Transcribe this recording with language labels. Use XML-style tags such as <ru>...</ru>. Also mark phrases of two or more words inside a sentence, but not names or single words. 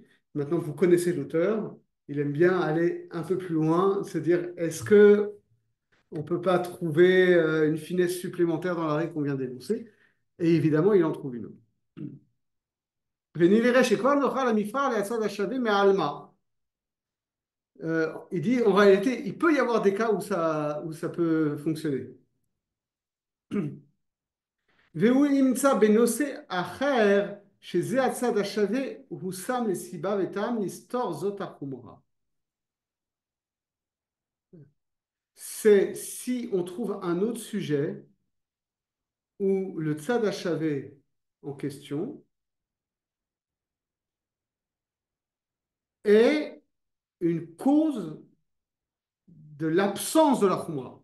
<fr>Maintenant, vous connaissez l'auteur. Il aime bien aller un peu plus loin, se dire, est-ce que on ne peut pas trouver une finesse supplémentaire dans la règle qu'on vient d'énoncer? Et évidemment, il en trouve une. Il dit, en réalité, il peut y avoir des cas où ça peut fonctionner.</fr> <he>והוא נמצא בנושא אחר, שזה הצד השווה, הוא שם לסיבה וטעם לסתור זאת החומרה.</he> <fr>C'est si on trouve un autre sujet où le</fr> <he>צד השווה</he> <fr>en question est une cause de l'absence de la khumra.</fr>